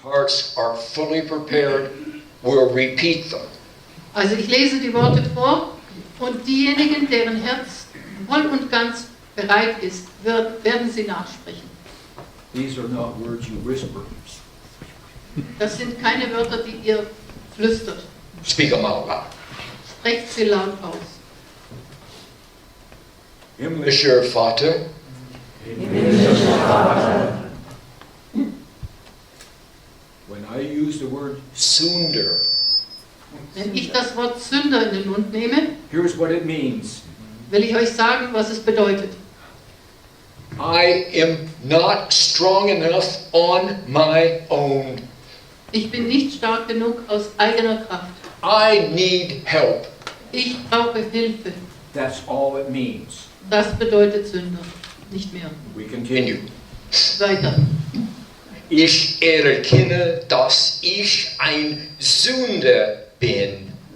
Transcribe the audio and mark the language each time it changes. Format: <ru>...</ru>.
<en>Hearts are fully prepared will repeat them.</en> <de>Also ich lese die Worte vor und diejenigen, deren Herz voll und ganz bereit ist, werden sie nachsprechen.</de> <en>these are not words you whisper.</en> <de>Das sind keine Wörter, die ihr flüstert.</de> <en>Speak them out loud.</en> <de>Sprecht sie laut aus. Himmlischer Vater,</de> <en>When I use the word,</en> <de>Sünder, Wenn ich das Wort Sünder in den Mund nehme,</de> <en>here's what it means.</en> <de>will ich euch sagen, was es bedeutet.</de> <en>I am not strong enough on my own.</en> <de>Ich bin nicht stark genug aus eigener Kraft.</de> <en>I need help.</en> <de>Ich brauche Hilfe.</de> <en>That's all it means.</en> <de>Das bedeutet Sünder. Nicht mehr.</de> <en>We continue.</en> <de>Weiter. Ich erkenne, dass ich ein Sünder bin.</de>